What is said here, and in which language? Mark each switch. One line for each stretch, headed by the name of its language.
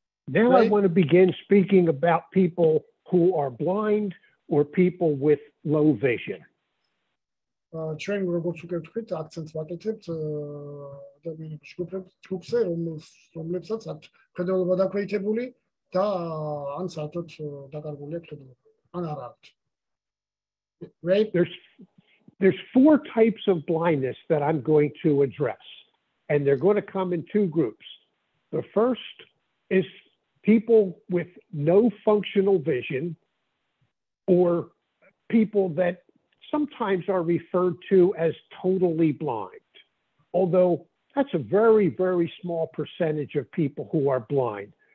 English: Now I want to begin speaking about people who are blind or people with low vision.
Georgian: ჩვენ როგორც უკვე ვთქვით, აქცენტს ვაკეთებთ ადამიანების ჯგუფზე, რომლებსაც აქვთ ხედველობა დაქვეითებული და ან საერთოდ დაკარგული აქვს ხედველობა. ან არ აქვთ.
English: Right? There's four types of blindness that I'm going to address, and they're going to come in two groups. The first is people with no functional vision, or people that sometimes are referred to as totally blind, although that's a very, very small percentage of people who are blind.